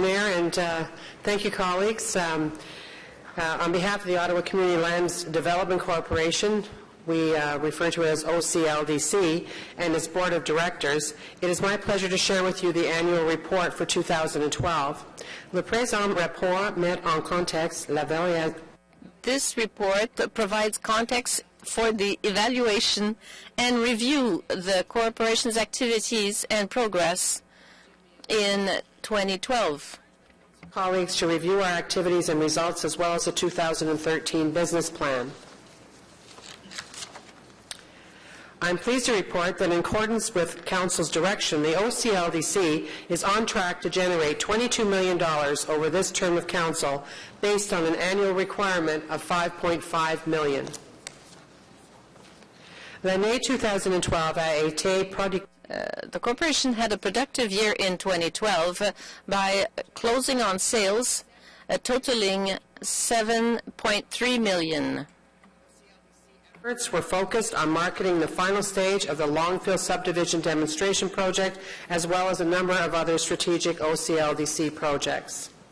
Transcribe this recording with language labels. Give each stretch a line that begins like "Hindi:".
English: Mayor, and thank you, colleagues. On behalf of the Ottawa Community Lands Development Corporation, we refer to it as OCLDC, and its Board of Directors, it is my pleasure to share with you the annual report for 2012.
French: Le présent rapport met en contexte l'évaluation.
English: This report provides context for the evaluation and review the corporation's activities and progress in 2012. Colleagues, to review our activities and results as well as the 2013 business plan. I'm pleased to report that in accordance with Council's direction, the OCLDC is on track to generate $22 million over this term of Council based on an annual requirement of $5.5 million.
French: L'année 2012 a été productive.
English: The corporation had a productive year in 2012 by closing on sales totaling $7.3 million. Efforts were focused on marketing the final stage of the Longfield Subdivision Demonstration Project, as well as a number of other strategic OCLDC projects.